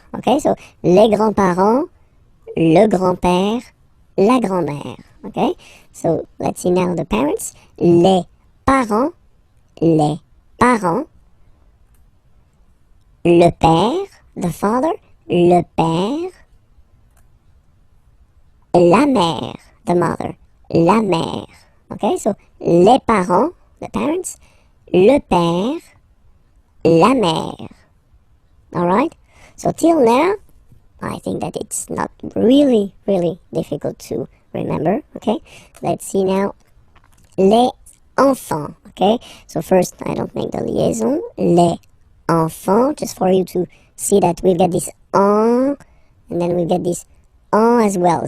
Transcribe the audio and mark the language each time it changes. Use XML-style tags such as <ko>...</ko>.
<fr>Okay, so les grands-parents, le grand-père, la grand-mère.</fr> <en>Okay, so let's see now the parents.</en> <fr>Les parents, le père,</fr> <en>the father,</en> <fr>le père, la mère,</fr> <en>the mother,</en> <fr>la mère. Okay, so les parents,</fr> <en>the parents,</en> <fr>le père, la mère.</fr> <en>Alright, so till now, I think that it's not really difficult to remember. Okay, let's see now.</en> <fr>Les enfants.</fr> <en>Okay, so first I don't make the liaison.</en> <fr>Les enfants,</fr> <en>just for you to see that we've got this en, and then we get this en as well.</en>